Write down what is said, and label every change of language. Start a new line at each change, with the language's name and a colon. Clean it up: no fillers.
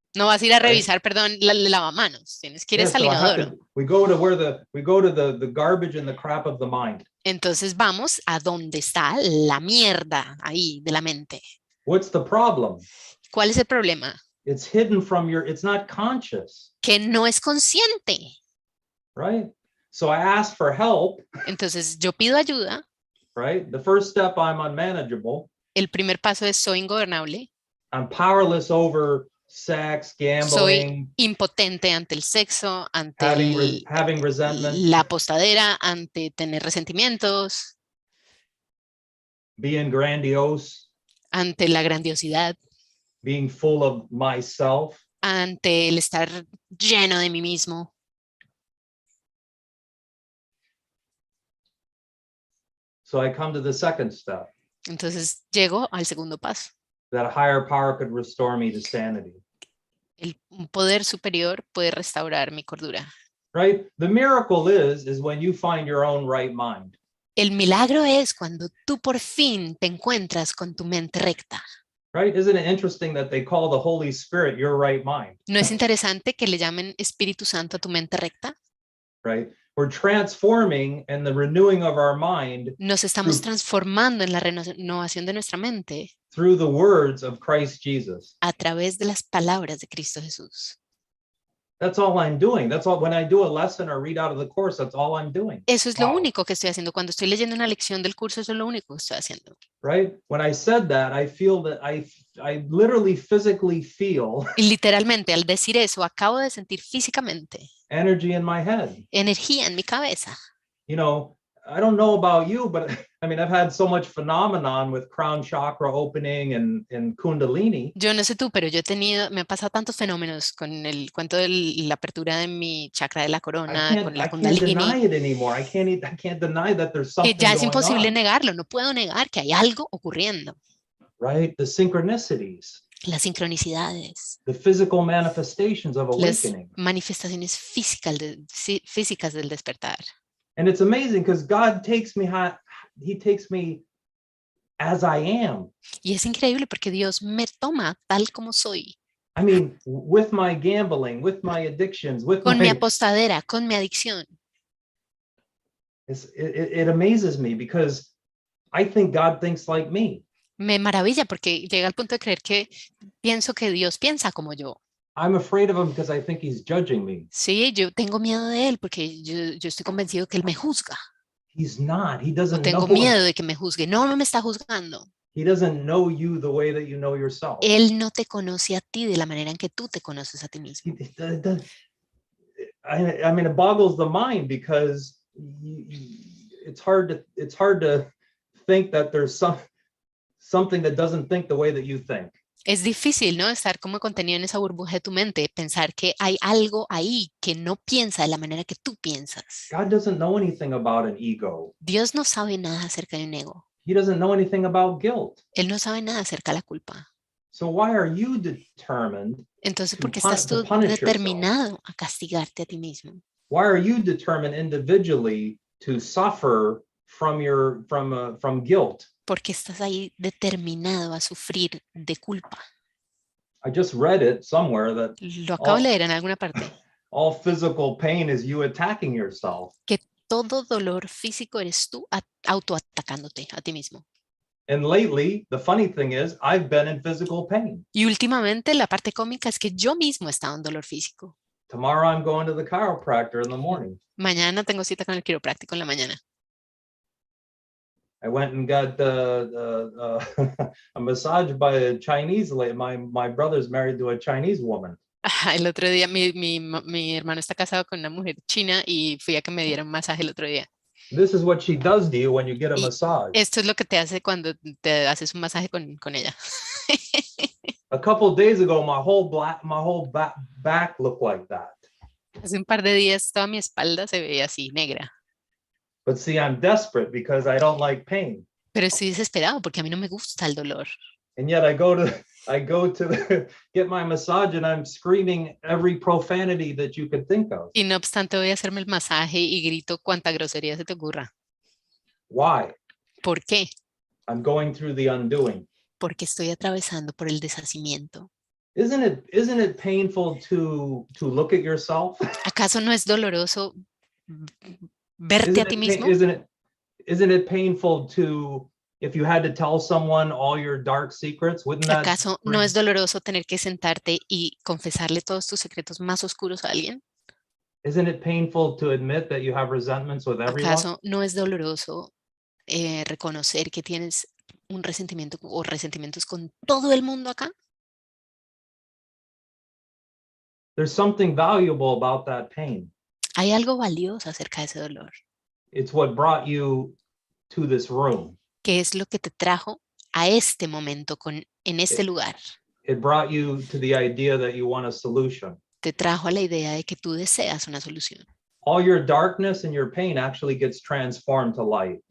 Spanish: No vas a ir a revisar, perdón, el lavamanos. Tienes que ir al inodoro.
English: We go to the garbage and the crap of the mind.
Spanish: Entonces vamos a donde está la mierda ahí de la mente.
English: What's the problem?
Spanish: ¿Cuál es el problema?
English: It's hidden it's not conscious.
Spanish: Que no es consciente.
English: Right? So I ask for help.
Spanish: Entonces yo pido ayuda.
English: Right? The first step, I'm unmanageable.
Spanish: El primer paso es soy ingobernable.
English: I'm powerless over sex, gambling.
Spanish: Soy impotente ante el sexo, ante
English: having resentment.
Spanish: La apostadera, ante tener resentimientos.
English: Being grandiose.
Spanish: Ante la grandiosidad.
English: Being full of myself.
Spanish: Ante el estar lleno de mí mismo.
English: So I come to the second step.
Spanish: Entonces llego al segundo paso.
English: That a higher power could restore me to sanity.
Spanish: Un poder superior puede restaurar mi cordura.
English: Right? The miracle is when you find your own right mind.
Spanish: El milagro es cuando tú por fin te encuentras con tu mente recta.
English: Right? Isn't it interesting that they call the Holy Spirit your right mind?
Spanish: ¿No es interesante que le llamen Espíritu Santo a tu mente recta?
English: Right? We're transforming and the renewing of our mind
Spanish: Nos estamos transformando en la renovación de nuestra mente
English: through the words of Christ Jesus.
Spanish: a través de las palabras de Cristo Jesús.
English: That's all I'm doing. That's all. When I do a lesson or read out of the course, that's all I'm doing.
Spanish: Eso es lo único que estoy haciendo. Cuando estoy leyendo una lección del curso, eso es lo único que estoy haciendo.
English: Right? When I said that, I feel that I literally physically feel
Spanish: Y literalmente, al decir eso, acabo de sentir físicamente
English: energy in my head.
Spanish: energía en mi cabeza.
English: You know, I don't know about you, but I mean, I've had so much phenomenon with crown chakra opening and kundalini.
Spanish: Yo no sé tú, pero me ha pasado tantos fenómenos con el cuento de la apertura de mi chakra de la corona, con la
English: I can't
Spanish: kundalini,
English: deny it anymore. I can't deny that there's
Spanish: que
English: something
Spanish: ya es
English: going
Spanish: imposible
English: on.
Spanish: negarlo. No puedo negar que hay algo ocurriendo.
English: Right? The synchronicities,
Spanish: Las sincronicidades,
English: the physical manifestations of
Spanish: las
English: awakening.
Spanish: manifestaciones físicas del despertar.
English: And it's amazing because God takes me, he takes me as I am.
Spanish: Y es increíble porque Dios me toma tal como soy.
English: I mean, with my gambling, with my addictions, with
Spanish: Con mi
English: my,
Spanish: apostadera, con mi adicción.
English: it amazes me because I think God thinks like me.
Spanish: Me maravilla porque llega al punto de creer que pienso que Dios piensa como yo.
English: I'm afraid of him because I think he's judging me.
Spanish: Sí, yo tengo miedo de él porque yo estoy convencido que él me juzga.
English: He's not. He
Spanish: O
English: doesn't
Spanish: tengo
English: know.
Spanish: miedo de que me juzgue. No, no me está juzgando.
English: He doesn't know you the way that you know yourself.
Spanish: Él no te conoce a ti de la manera en que tú te conoces a ti mismo.
English: I mean, it boggles the mind because it's hard to think that there's something that doesn't think the way that you think.
Spanish: Es difícil, ¿no? Estar como contenido en esa burbuja de tu mente, pensar que hay algo ahí que no piensa de la manera que tú piensas.
English: God doesn't know anything about an ego.
Spanish: Dios no sabe nada acerca de un ego.
English: He doesn't know anything about guilt.
Spanish: Él no sabe nada acerca de la culpa.
English: So why are you determined?
Spanish: Entonces, ¿por qué
English: to
Spanish: estás tú
English: punish yourself?
Spanish: determinado a castigarte a ti mismo?
English: Why are you determined individually to suffer from guilt?
Spanish: ¿Por qué estás ahí determinado a sufrir de culpa?
English: I just read it somewhere that
Spanish: Lo acabo de leer en alguna parte.
English: all physical pain is you attacking yourself.
Spanish: Que todo dolor físico eres tú autoatacándote a ti mismo.
English: And lately, the funny thing is, I've been in physical pain.
Spanish: Y últimamente la parte cómica es que yo mismo he estado en dolor físico.
English: Tomorrow I'm going to the chiropractor in the morning.
Spanish: Mañana tengo cita con el quiropráctico en la mañana.
English: I went and got a massage by a Chinese lady. My brother's married to a Chinese woman.
Spanish: El otro día mi hermano está casado con una mujer china y fui a que me diera un masaje el otro día.
English: This is what she does to you when you get a
Spanish: Y
English: massage.
Spanish: esto es lo que te hace cuando te haces un masaje con ella.
English: A couple of days ago, my whole back looked like that.
Spanish: Hace un par de días toda mi espalda se veía así, negra.
English: But see, I'm desperate because I don't like pain.
Spanish: Pero estoy desesperado porque a mí no me gusta el dolor.
English: And yet I go to get my massage and I'm screaming every profanity that you could think of.
Spanish: Y no obstante voy a hacerme el masaje y grito cuanta grosería se te ocurra.
English: Why?
Spanish: ¿Por qué?
English: I'm going through the undoing.
Spanish: Porque estoy atravesando por el deshacimiento.
English: Isn't it painful to look at yourself?
Spanish: ¿Acaso no es doloroso verte a ti mismo?
English: Isn't it painful to, if you had to tell someone all your dark secrets, wouldn't that?
Spanish: ¿Acaso no es doloroso tener que sentarte y confesarle todos tus secretos más oscuros a alguien?
English: Isn't it painful to admit that you have resentments with everyone?
Spanish: ¿Acaso no es doloroso reconocer que tienes un resentimiento o resentimientos con todo el mundo acá?
English: There's something valuable about that pain.
Spanish: Hay algo valioso acerca de ese dolor.
English: It's what brought you to this room.
Spanish: ¿Qué es lo que te trajo a este momento en este lugar?
English: It brought you to the idea that you want a solution.
Spanish: Te trajo a la idea de que tú deseas una solución.
English: All your darkness and your pain actually gets transformed to light.